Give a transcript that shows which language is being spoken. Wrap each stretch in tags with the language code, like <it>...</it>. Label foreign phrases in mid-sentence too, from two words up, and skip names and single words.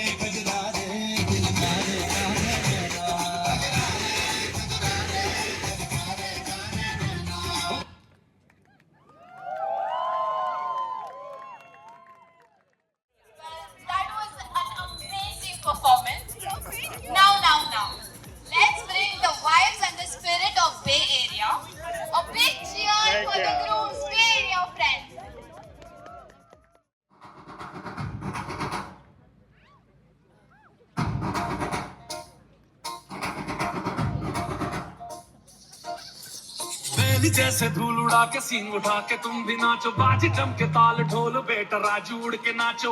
<en>That was an amazing performance. Now. Let's bring the vibes and the spirit of Bay Area. A big cheer for the group's Bay Area friends.</en> <hi>बेली जैसे धूल उड़ा के सीन उठा के तुम भी नाचो बाजी जम के ताल ढोल बेटा राजू उड़ के नाचो</hi>